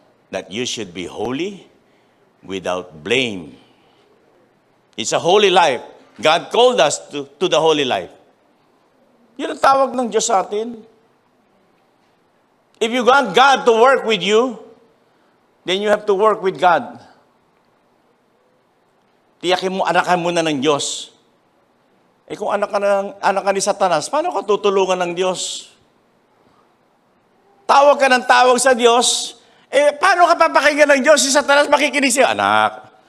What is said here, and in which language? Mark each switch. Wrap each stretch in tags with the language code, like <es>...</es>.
<en>That you should be holy without blame. It's a holy life. God called us to the holy life.</en> <tl>Yun ang tawag ng Diyos sa atin.</tl> <en>If you want God to work with you, then you have to work with God.</en> <tl>Tiyakin mo, anakan mo na ng Diyos. Kung anak ka ni Satanas, paano ka tutulungan ng Diyos? Tawag ka ng tawag sa Diyos, paano ka papakinggan ng Diyos? Si Satanas makikinig siya, anak.</tl>